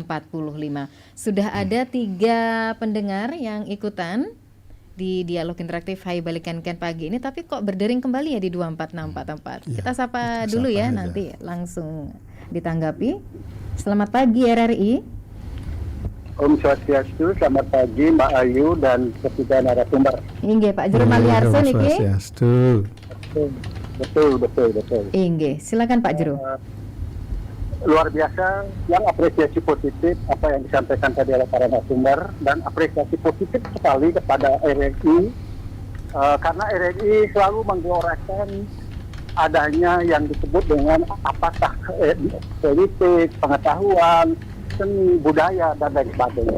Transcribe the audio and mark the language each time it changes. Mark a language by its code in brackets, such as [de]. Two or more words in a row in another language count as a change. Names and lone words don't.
[id] Sudah ada 3 pendengar yang ikutan di dialog interaktif Hai Balikan Ken pagi ini, tapi kok berdering kembali ya di 24644. Kita sapa dulu ya, nanti langsung ditanggapi. Selamat pagi RRI. [sa] Om Swastiastu, [id] selamat pagi Mbak Ayu dan ketiga narasumber. [ban] Inggih Pak Jero Maliarso niki. [id] Betul. Inggih, silakan Pak Jero. Luar biasa, yang apresiasi positif apa yang disampaikan tadi oleh para narasumber, dan apresiasi positif sekali kepada RRI karena RRI selalu menggelorakan adanya yang disebut dengan apakah politik, pengetahuan, seni, budaya, dan lain sebagainya.